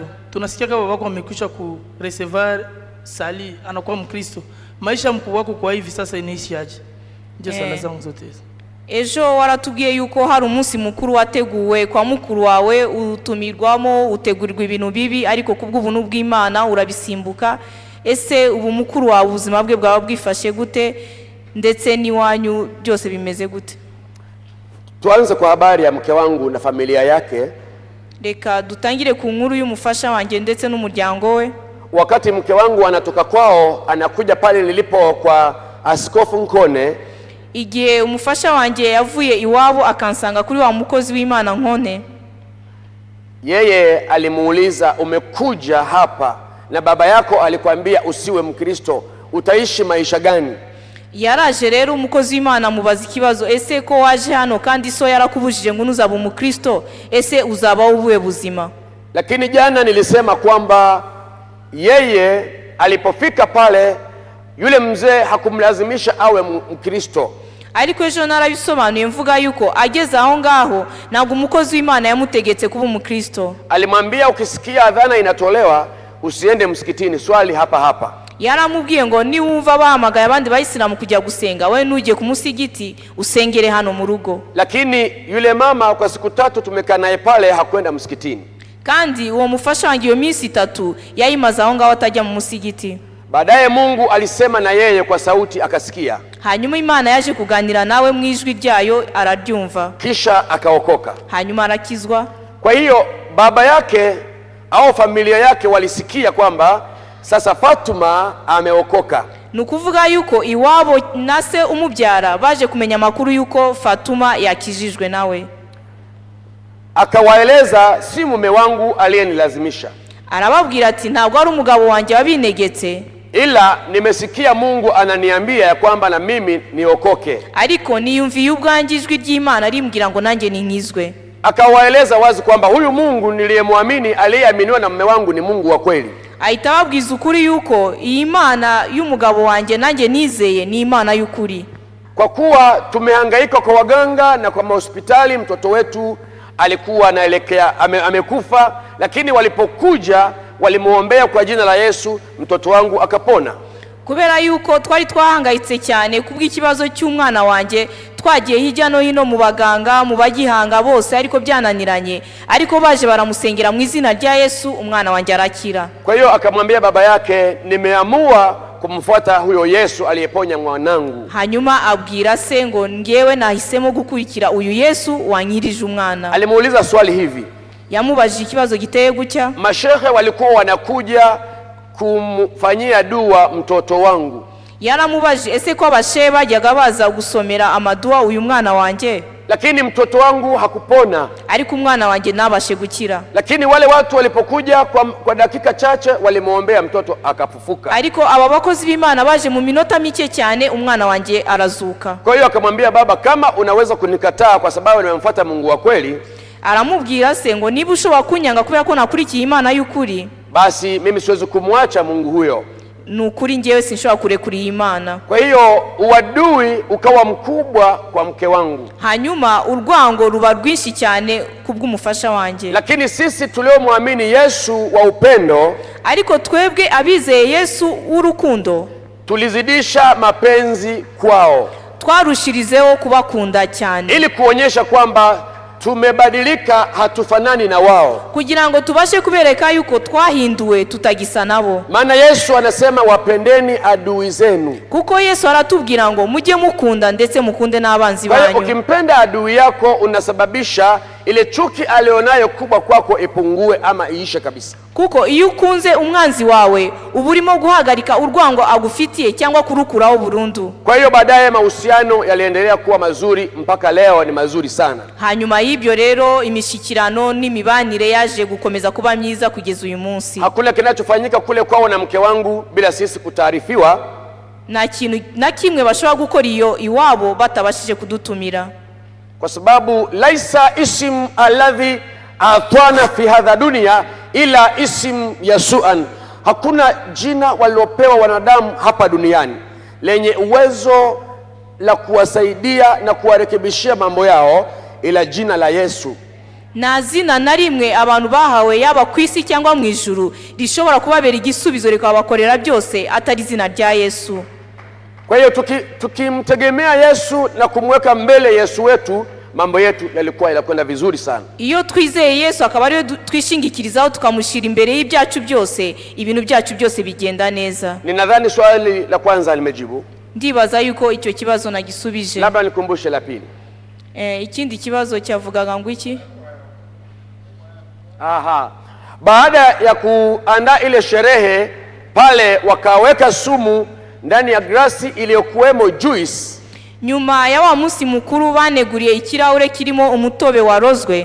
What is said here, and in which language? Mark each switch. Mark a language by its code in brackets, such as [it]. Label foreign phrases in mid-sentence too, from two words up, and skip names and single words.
[sw] Tunasikia kama babako amekwisha ku recevoir sali, anakuwa Mkristo. Maisha mkubwa wako kwa hivi sasa inaishi aje? Ndio swala zangu zote hizo. [rw] Ejo waratubwiye yuko hari umunsi mukuru wateguwe kwa mukuru wawe, utumirwamo utegurirwa ibintu bibi, ariko kubw'ubuntu bw'Imana urabisimbuka. Ese ubu mukuru wa ubuzima bwe bwaba bwifashe gute, ndetse niwanyu byose bimeze gute? [sw] Tuanze kwa habari ya mke wangu na familia yake. [rw] Reka dutangire ku nkuru y'umufasha wanjye ndetse n'umuryango we. [sw] Wakati mke wangu anatoka kwao anakuja pale nilipo kwa Askofu Nkone, [rw] igihe umufasha wanjye yavuye iwabo akansanga kuri wa mukozi w'Imana Nkone, [sw] yeye alimuuliza umekuja hapa na baba yako alikwambia usiwe Mkristo, utaishi maisha gani? [rw] Yaraje rero umukozi w'Imana mubaza ikibazo, ese ko waje hano kandi so yarakubujije ngo uzaba umukristo, ese uzaba ubuwe buzima? [sw] Lakini jana nilisema kwamba yeye alipofika pale, yule mzee hakumlazimisha awe Mkristo. [rw] ariko ejo narabisobanuye mvuga yuko ageze aho ngaho ntabwo umukozi w'Imana yamutegetse kuba umukristo. [sw] Alimwambia ukisikia adhana inatolewa usiende msikitini, swali hapa hapa. [rw] Yaramubwiye ngo ni wumva bahamagaye abandi bayisilamu kujya gusenga, we nuje ku musigiti usengere hano mu rugo. [sw] Lakini yule mama kwa siku 3 tumekaa naye pale hakwenda msikitini. [rw] Kandi uwo mufasha wangiye minsi 3 yayimaza aho ngaho atajya mu musigiti. [sw] Baadaye Mungu alisema na yeye kwa sauti akasikia. [rw] Hanyuma Imana yaje kuganira nawe mu ijwi ryayo araryumva. [sw] Kisha akaokoka. [rw] Hanyuma arakizwa. [sw] Kwa hiyo baba yake au familia yake walisikia kwamba sasa Fatuma ameokoka. [rw] Nukuvuga yuko iwabo nase umubyara baje kumenya makuru yuko Fatuma yakijijwe nawe. [sw] Akawaeleza si mume wangu aliyenilazimisha. [rw] Arababwira ati ntabwo ari umugabo wanjye wabinegetse, [sw] ila nimesikia Mungu ananiambia ya kwamba na mimi niokoke. [rw] ariko niyumviye ubwangijwe ry'Imana rimbwira ngo nanjye ninkizwe. [sw] Akawaeleza wazi kwamba huyu Mungu niliyemwamini aliyeaminiwa na mume wangu ni Mungu wa kweli. [rw] Ahita ababwiza ukuri yuko iyi Imana y'umugabo wanjye nanjye nizeye ni Imana y'ukuri. [sw] Kwa kuwa tumehangaika kwa waganga na kwa hospitali, mtoto wetu alikuwa anaelekea amekufa, lakini walipokuja walimuombea kwa jina la Yesu, mtoto wangu akapona. [rw] Kubera yuko twari twahangayitse cyane kubw'ikibazo cy'umwana wanjye, twagiye hirya no hino mu baganga mu bagihanga bose ariko byananiranye, ariko baje baramusengera mu izina rya Yesu, umwana wanjye arakira. [sw] Kwa hiyo akamwambia baba yake, nimeamua kumfuata huyo Yesu aliyeponya mwanangu. [rw] Hanyuma abwira se ngo ngewe nahisemo gukurikira uyu Yesu wanyirije umwana. [sw] Alimuuliza swali hivi. [rw] Yamubajije ikibazo giteye gutya. [sw] Mashehe walikuwa wanakuja kumfanyia dua mtoto wangu. [rw] Yaramubajije ese ko abashehe bajyaga baza gusomera amadua uyu mwana wanjye, [sw] lakini mtoto wangu hakupona, [rw] ariko umwana wanjye nabashe gukira. [sw] Lakini wale watu walipokuja kwa dakika chache walimuombea mtoto akafufuka. [rw] Ariko aba bakozi b'Imana baje mu minota mike cyane umwana wanjye arazuka. [sw] Kwa hiyo akamwambia baba, kama unaweza kunikataa kwa sababu nimemfuata Mungu wa kweli, [rw] aramubwira se ngo niba ushobora kunyanga kubera ko nakurikiye Imana y'ukuri, [sw] basi mimi siwezi kumwacha Mungu huyo. [rw] Nukuri ngewe sinshobora kurekura iyi Imana. [sw] Kwa hiyo uadui ukawa mkubwa kwa mke wangu. [rw] Hanyuma urwango ruba rwinshi cyane kubw'umufasha wanjye. [sw] Lakini sisi tuliomwamini Yesu wa upendo, [rw] ariko twebwe abizeye Yesu w'urukundo, [sw] tulizidisha mapenzi kwao, [rw] twarushirizeho kubakunda cyane, [sw] ili kuonyesha kwamba tumebadilika, hatufanani na wao, [rw] kugira ngo tubashe kubereka yuko twahinduwe tutagisa nabo. [sw] Maana Yesu anasema wapendeni adui zenu. [rw] Kuko Yesu aratubwira ngo mujye mukunda ndetse mukunde n'abanzi banyu. [sw] Kwa hiyo ukimpenda adui yako unasababisha ile chuki alionayo kubwa kwako ipungue ama iishe kabisa. [rw] Kuko iyo ukunze umwanzi wawe uba urimo guhagarika urwango agufitiye cyangwa kurukuraho burundu. [sw] Kwa hiyo baadaye mahusiano yaliendelea kuwa mazuri mpaka leo ni mazuri sana. [rw] Hanyuma y'ibyo rero imishikirano n'imibanire yaje gukomeza kuba myiza kugeza uyu munsi. [sw] Hakuna kinachofanyika kule kwao na mke wangu bila sisi kutaarifiwa. [rw] Na kintu na kimwe bashobora gukora iyo iwabo batabashije kudutumira. [sw] Kwa sababu [ar] ليس اسم الذي أعطانا في هذه دنيا إلا اسم يسوع. [sw] Hakuna jina walilopewa wanadamu hapa duniani lenye uwezo la kuwasaidia na kuwarekebishia mambo yao ila jina la Yesu. [rw] Na zina na rimwe abantu bahawe yaba kwisi cyangwa mu ijuru rishobora kubabera igisubizo rikabakorera byose atari zina rya Yesu. [sw] Kwa hiyo tukimtegemea Yesu na kumweka mbele Yesu wetu, mambo yetu yalikuwa yanakwenda vizuri sana. [rw] Iyo twizeye Yesu akaba ariyo twishingikirizaho tukamushira imbere y'ibyacu byose, ibintu byacu byose bigenda neza. [sw] Ninadhani swali la kwanza limejibu. [rw] Ndibaza yuko icyo kibazo nagisubije. [sw] Labda nikumbushe la pili. [rw] Ikindi kibazo cyavugaga ngo iki? Aha. [sw] Baada ya kuandaa ile sherehe pale wakaweka sumu ndani ya glasi iliyokuwemo juice. [rw] Nyuma ya wa munsi mukuru baneguriye ikirahure kirimo umutobe warozwe.